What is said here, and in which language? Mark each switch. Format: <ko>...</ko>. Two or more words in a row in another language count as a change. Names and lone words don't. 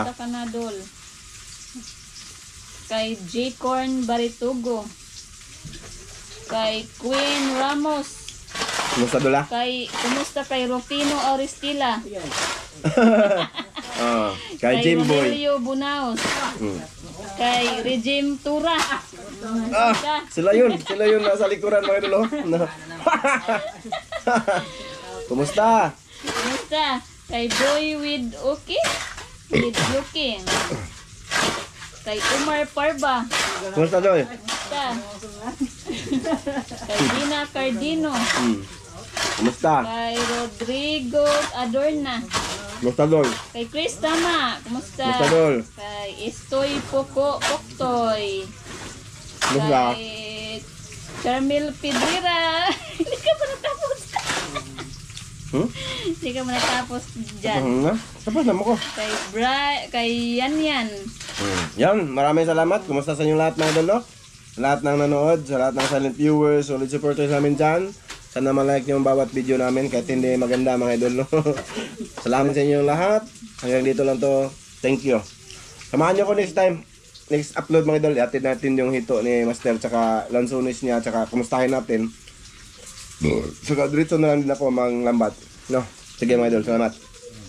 <tl>Kumusta ka na, Dol? Kay J. Corn Baritugo. Kay Queen Ramos. Basta dol ah. Kumusta kay Rufino Oristila? Kay Jimboy. Rogelio Bunaos. Kay Regime Tura. Sila yun nasa likuran mga idol. Kumusta? Kumusta? Kay Boy with Okay? With Looking. Kay Umar Parba. Kumusta dol? Kumusta? Kay Dina Cardino. Kumusta? Kay Rodrigo Adorna. Kumusta dol? Kay Chris Tama. Kumusta? Kumusta dol? Kay Estoy Poktoy. Kumusta? Kay Carmel Pedrera. Hindi ka pa natapos. Hindi ka pa natapos dyan. Tapos naman ko. Kay Yan. Yan, maraming salamat. Kumusta sa inyo lahat mga idol, no? Sa lahat ng nanood, sa lahat ng</tl> <en>silent viewers, solid supporters</en> <tl>namin dyan. Sana ma-like nyo ang bawat video namin kahit hindi maganda mga idol, no? Salamat sa inyo lahat. Hanggang dito lang to.</tl> <en>Thank you.</en> <tl>Samahan nyo ko next time.</tl> <en>Next upload</en> <tl>mga idol. Iatid natin yung hito ni Master tsaka lansones niya tsaka kumustahin natin. Saka diretso na lang din ako mang lambat. No? Sige mga idol, salamat.</tl>